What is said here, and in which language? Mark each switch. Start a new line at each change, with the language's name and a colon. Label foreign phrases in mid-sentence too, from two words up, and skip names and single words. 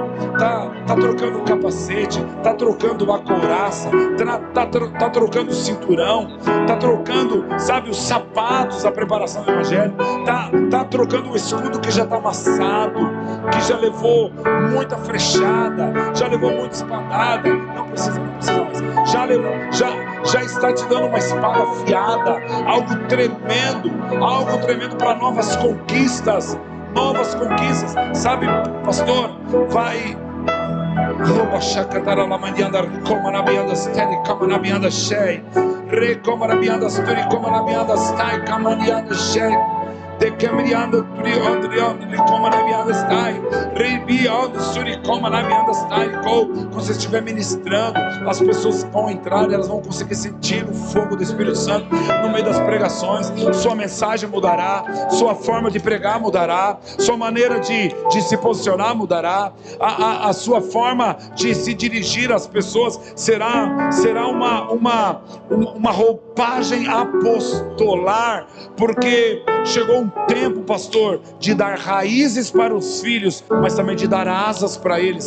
Portuguese: Tá trocando o capacete, tá trocando a couraça, tá trocando o cinturão, tá trocando, sabe, os sapatos, a preparação do evangelho, tá trocando o escudo que já tá amassado, que já levou muita flechada, já levou muita espadada. Não precisa mais. Já está te dando uma espada afiada, algo tremendo para novas conquistas. Sabe, pastor, vai Roba Shakatara Lamandianda, Ricoma Nabianda Steli, Kamanabianda Shei, Recoma Nabianda Sturi, Komanabianda Stai, Kamanianda Shei, De Camrianda Turi, Andrianda, Licoma Nabianda Stai, Rebianda Sturi, Komanabianda Stai. Quando você estiver ministrando, as pessoas vão entrar, elas vão conseguir sentir o fogo do Espírito Santo no meio das pregações. Sua mensagem mudará, sua forma de pregar mudará, sua maneira de se posicionar mudará, a sua forma de se dirigir às pessoas será uma roupagem apostolar, porque chegou um tempo, pastor, de dar raízes para os filhos, mas também de dar asas para eles.